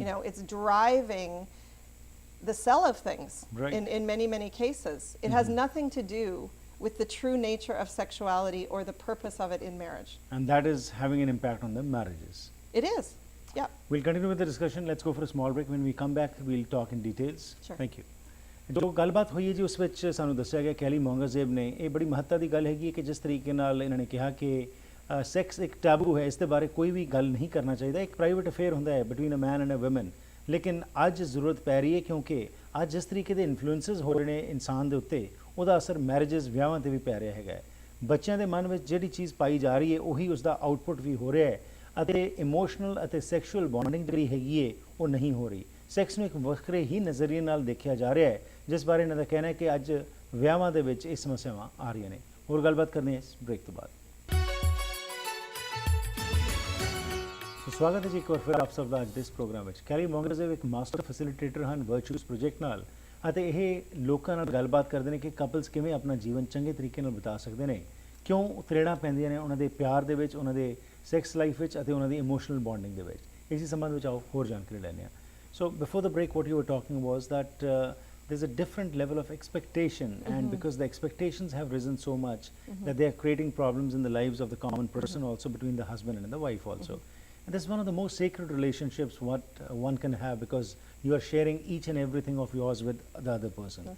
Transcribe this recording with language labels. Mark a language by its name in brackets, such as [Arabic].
[English] It's driving the sell of things Right. in many, many cases. It has nothing to do with the true nature of sexuality or the purpose of it in marriage. And that is having an impact on the marriages. It is. Yeah. We'll continue with the discussion. Let's go for a small break. When we come back, we'll talk in details. Sure. Thank you. [Punjabi] ਜੋ ਗੱਲਬਾਤ ਹੋਈ ਹੈ ਜੀ ਉਸ ਵਿੱਚ ਸਾਨੂੰ ਦੱਸਿਆ ਗਿਆ ਕੈਲੀ ਮੌਂਗਜ਼ੇਬ ਨੇ ਇਹ ਬੜੀ ਮਹੱਤਤਾ ਦੀ ਗੱਲ ਹੈਗੀ ਕਿ ਜਿਸ ਤਰੀਕੇ ਨਾਲ ਇਹਨਾਂ ਨੇ ਕਿਹਾ ਕਿ ਸੈਕਸ ਇੱਕ ਟੈਬੂ ਹੈ, ਇਸ ਦੇ ਬਾਰੇ ਕੋਈ ਵੀ ਗੱਲ ਨਹੀਂ ਕਰਨਾ ਚਾਹੀਦਾ, ਇੱਕ ਪ੍ਰਾਈਵੇਟ ਅਫੇਅਰ ਹੁੰਦਾ ਹੈ [English] Between a man and a woman. [Punjabi] ਲੇਕਿਨ ਅੱਜ ਜ਼ਰੂਰਤ ਪੈ ਰਹੀ ਹੈ ਕਿਉਂਕਿ ਅੱਜ ਜਿਸ ਤਰੀਕੇ ਦੇ ਇਨਫਲੂਐਂਸਸ ਹੋ ਰਹੇ ਨੇ ਇਨਸਾਨ ਦੇ ਉੱਤੇ, ਉਹਦਾ ਅਸਰ ਮੈਰਿਜਸ ਵਿਆਹਾਂ 'ਤੇ ਵੀ ਪੈ ਰਿਹਾ ਹੈਗਾ ਹੈ। ਬੱਚਿਆਂ ਦੇ ਮਨ ਵਿੱਚ ਜਿਹੜੀ ਚੀਜ਼ ਪਾਈ ਜਾ ਰਹੀ ਹੈ ਉਹੀ ਉਸਦਾ ਆਊਟਪੁੱਟ ਵੀ ਹੋ ਰਿਹਾ ਹੈ, ਅਤੇ ਇਮੋਸ਼ਨਲ ਅਤੇ ਸੈਕਸ਼ੂਅਲ ਬੌਂਡਿੰਗ ਜਿਹੜੀ ਹੈਗੀ ਹੈ ਉਹ ਨਹੀਂ ਹੋ ਰਹੀ। ਸੈਕਸ ਨੂੰ ਇੱਕ ਵੱਖਰੇ ਹੀ ਨਜ਼ਰੀਏ ਨਾਲ ਦੇਖਿਆ ਜਾ ਰਿਹਾ ਹੈ, ਜਿਸ ਬਾਰੇ ਇਹਨਾਂ ਦਾ ਕਹਿਣਾ ਹੈ ਕਿ ਅੱਜ ਵਿਆਹਾਂ ਦੇ ਵਿੱਚ ਇਹ ਸਮੱਸਿਆਵਾਂ ਆ ਰਹੀਆਂ ਨੇ। ਹੋਰ ਗੱਲਬਾਤ ਕਰਨੀ ਹੈ ਇਸ ਬ੍ਰੇਕ ਤੋਂ ਬਾਅਦ। ਸਵਾਗਤ ਹੈ ਜੀ ਇੱਕ ਵਾਰ ਫਿਰ ਆਪ ਸਭ ਦਾ ਅੱਜ ਦੇ ਇਸ ਪ੍ਰੋਗਰਾਮ ਵਿੱਚ। ਕੈਲੀ ਮੌਂਗਰਜ਼ੇਵ ਇੱਕ ਮਾਸਟਰ ਫੈਸਿਲਿਟੇਟਰ ਹਨ ਵਰਚੂਸ ਪ੍ਰੋਜੈਕਟ ਨਾਲ, ਅਤੇ ਇਹ ਲੋਕਾਂ ਨਾਲ ਗੱਲਬਾਤ ਕਰਦੇ ਨੇ ਕਿ ਕਪਲਸ ਕਿਵੇਂ ਆਪਣਾ ਜੀਵਨ ਚੰਗੇ ਤਰੀਕੇ ਨਾਲ ਬਿਤਾ ਸਕਦੇ ਨੇ, ਕਿਉਂ ਤਰੇੜਾਂ ਪੈਂਦੀਆਂ ਨੇ ਉਹਨਾਂ ਦੇ ਪਿਆਰ ਦੇ ਵਿੱਚ, ਉਹਨਾਂ ਦੇ ਸੈਕਸ ਲਾਈਫ ਵਿੱਚ ਅਤੇ ਉਹਨਾਂ ਦੀ ਇਮੋਸ਼ਨਲ ਬੌਂਡਿੰਗ ਦੇ ਵਿੱਚ। ਇਸੇ ਸੰਬੰਧ ਵਿੱਚ ਆਓ ਹੋਰ ਜਾਣਕਾਰੀ ਲੈਂਦੇ ਹਾਂ। [English] So before the break what you were talking was that there's a different level of expectation, and because the expectations have risen so much that they are creating problems in the lives of the common person also, between the husband and the wife also. And this is one of the most sacred relationships what one can have, because you are sharing each and everything of yours with the other person.